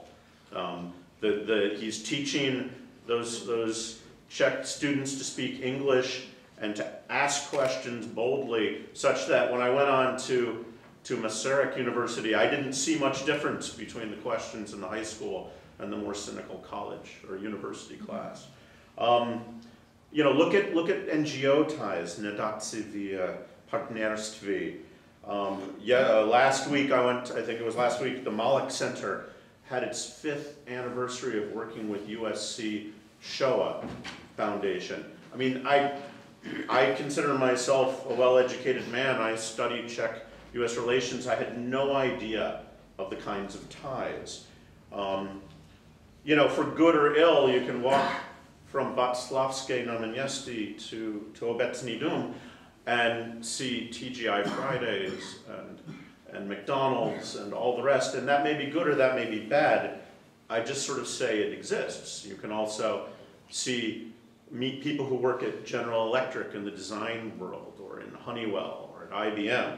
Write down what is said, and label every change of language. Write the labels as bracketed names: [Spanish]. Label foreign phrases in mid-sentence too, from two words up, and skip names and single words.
[English] He's teaching those Czech students to speak English and to ask questions boldly, such that when I went on to Masaryk University, I didn't see much difference between the questions in the high school and the more cynical college or university class. Look at NGO ties, [Czech] nadaci v partnerství. [English] Last week I think it was last week, the Malek Center had its 5th anniversary of working with USC Shoah Foundation. I mean, I consider myself a well-educated man. I studied Czech-US relations. I had no idea of the kinds of ties. For good or ill, you can walk from Václavské náměstí to Obecný dům and see TGI Fridays and McDonald's and all the rest, and that may be good or that may be bad. I just sort of say it exists. You can also meet people who work at General Electric in the design world, or in Honeywell, or at IBM.